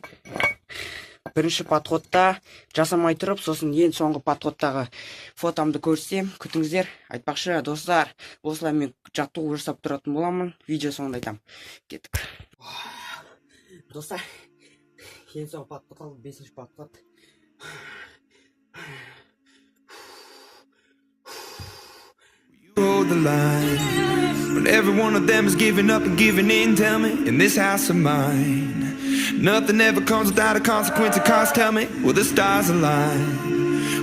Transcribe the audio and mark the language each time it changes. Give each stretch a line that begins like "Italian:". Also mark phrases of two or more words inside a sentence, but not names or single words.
Kazakh: Бірінші подходта жасамай тұрып, сосын ең соңғы подходтағы фотомды көрсетем, күтіңіздер. Айтпақшы достар, осылай мен жаттығу жасап тұратын боламын. Видео соңында айтам. Кеттік. Достар, ең соңғы подход алды, 5-ші подход.
English: Hold the line when every one of them is giving up and giving in. Tell me, in this house of mine, nothing ever comes without a consequence of cost. Tell me, will the stars align?